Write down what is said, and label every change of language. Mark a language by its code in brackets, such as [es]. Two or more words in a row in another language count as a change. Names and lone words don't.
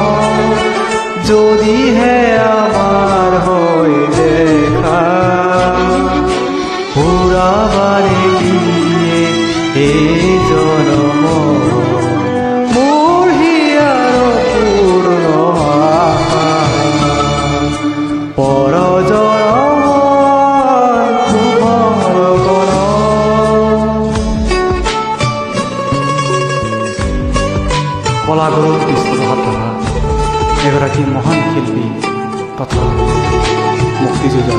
[as] যদিহে আমার হই দেখা পুরাবারে এই জনম মোর হিয়ার পূর্ণ আশা পর জনমৰ শুভলগন। কলাগুৰু বিষ্ণুপ্ৰসাদ ৰাভা এগৰাকী মহান শিল্পী তথা মুক্তিযোদ্ধা।